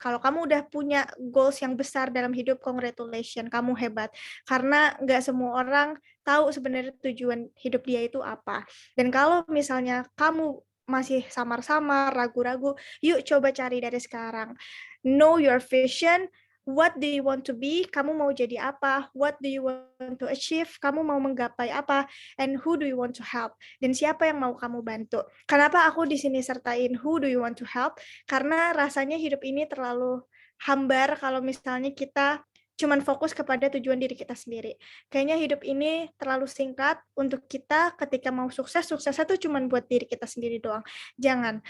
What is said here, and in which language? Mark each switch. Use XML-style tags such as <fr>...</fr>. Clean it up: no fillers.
<id>Kalau kamu udah punya goals yang besar dalam hidup, congratulations, kamu hebat. Karena nggak semua orang tahu sebenarnya tujuan hidup dia itu apa. Dan kalau misalnya kamu masih samar-samar, ragu-ragu, yuk coba cari dari sekarang.</id> <en>Know your vision. What do you want to be?</en> <id>Kamu mau jadi apa?</id> <en>What do you want to achieve?</en> <id>Kamu mau menggapai apa?</id> <en>And who do you want to help?</en> <id>Dan siapa yang mau kamu bantu? Kenapa aku di sini sertain</id> <en>who do you want to help?</en> <id>Karena rasanya hidup ini terlalu hambar kalau misalnya kita cuman fokus kepada tujuan diri kita sendiri. Kayaknya hidup ini terlalu singkat untuk kita ketika mau sukses, suksesnya tuh cuman buat diri kita sendiri doang. Jangan.</id>